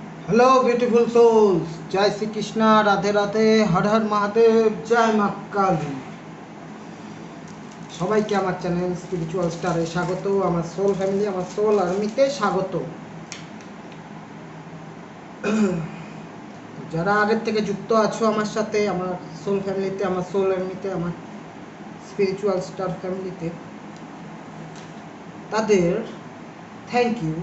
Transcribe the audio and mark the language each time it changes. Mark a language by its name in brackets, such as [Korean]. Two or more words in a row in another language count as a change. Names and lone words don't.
[English] Hello beautiful souls, [Hindi] जय श्री कृष्णा, राधे राधे, हर हर महादेव, जय মা কালী। [Bangla] সবাইকে আমার চ্যানেল স্পিরিচুয়াল স্টারে স্বাগত। আমার [English] soul family, [Bangla] আমার [English] soul army-te [Bangla] স্বাগত। যারা আগের থেকে যুক্ত আছো আমার সাথে, আমার [English] soul family-te, [Bangla] আমার [English] soul army-te, [Bangla] আমার স্পিরিচুয়াল স্টার ফ্যামিলিতে, তাদের [English] thank you.